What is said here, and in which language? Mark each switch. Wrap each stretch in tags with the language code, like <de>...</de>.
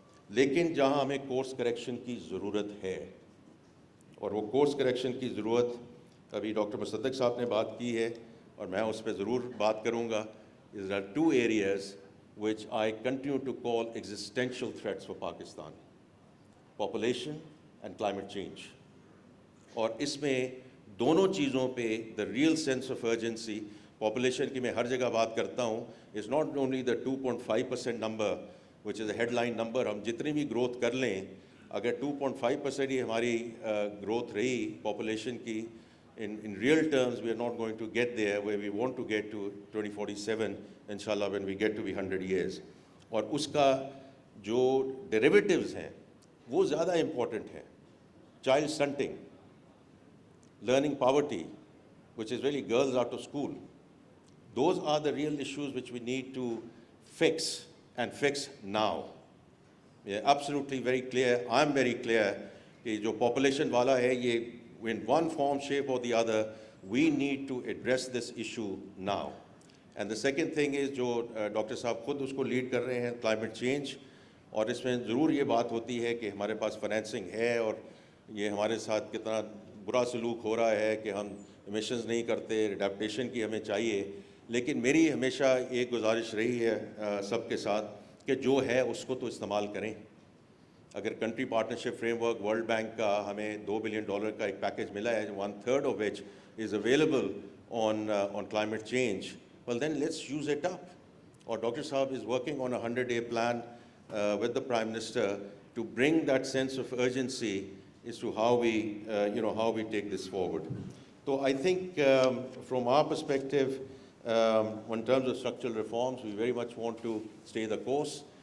<ur>لیکن جہاں ہمیں کورس کریکشن کی ضرورت ہے, اور وہ کورس کریکشن کی ضرورت ابھی ڈاکٹر مصدق صاحب نے بات کی ہے اور میں اس پہ ضرور بات کروں گا.</ur> <en>There are two areas which I continue to call existential threats for Pakistan: population and climate change.</en> <ur>اور اس میں دونوں چیزوں پہ</ur> <en>the real sense of urgency, population</en> <ur>کی میں ہر جگہ بات کرتا ہوں,</ur> <en>is not only the 2.5% number which is a headline number.</en> <ur>ہم جتنی بھی گروتھ کر لیں, اگر 2.5% ہی ہماری گروتھ رہی پاپولیشن کی,</ur> <en>in real terms we are not going to get there where we want to get to 2047 inshallah when we get to be 100 years.</en> <ur>اور اس کا جو ڈیریویٹیوز ہیں وہ زیادہ امپورٹنٹ ہے.</ur> <en>Child stunting, learning poverty, which is really girls out of school. Those are the real issues which we need to fix, and fix now. We are absolutely very clear, I am very clear,</en> <ur>کہ جو population والا ہے یہ</ur> <en>in one form, shape or the other, we need to address this issue now. And the second thing is</en> <ur>جو doctor صاحب خود اس کو lead کر رہے ہیں, climate change. اور اس میں ضرور یہ بات ہوتی ہے کہ ہمارے پاس فائنینسنگ ہے اور یہ ہمارے ساتھ کتنا برا سلوک ہو رہا ہے کہ ہم ایمیشنز نہیں کرتے, اڈیپٹیشن کی ہمیں چاہیے. لیکن میری ہمیشہ ایک گزارش رہی ہے سب کے ساتھ کہ جو ہے اس کو تو استعمال کریں. اگر country partnership frame work world bank کا ہمیں $2 بلین کا ایک پیکیج ملا ہے,</ur> <en>1/3 of which is available on climate change, well then let's use it up.</en> <ur>اور ڈاکٹر صاحب</ur> <en>is working on a 100-day plan with the Prime Minister to bring that sense of urgency as to how we take this forward. So I think from our perspective, in terms of structural reforms, we very much want to stay the course.</en>